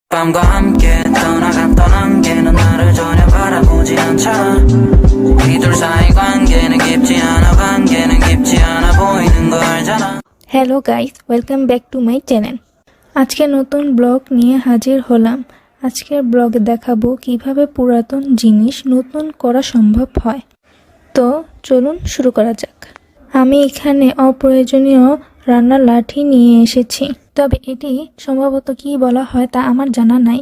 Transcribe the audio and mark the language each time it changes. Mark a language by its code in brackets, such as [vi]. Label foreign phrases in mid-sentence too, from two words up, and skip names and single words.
[ko] 밤과 함께 떠나갔던 안개는 나를 전혀 바라보지 않잖아. 이 둘 사이 관계는 깊지 않아 보이는 거 알잖아. [en] hello guys, welcome back to my channel. [bn] আজকে নতুন ব্লগ নিয়ে হাজির হলাম। আজকের ব্লগে দেখাবো কিভাবে পুরাতন জিনিস নতুন করা সম্ভব হয়। তো চলুন শুরু করা যাক। আমি এখানে অপ্রয়োজনীয় রান্নার লাঠি নিয়ে এসেছি, তবে এটি সম্ভবত কি বলা হয় তা আমার জানা নাই।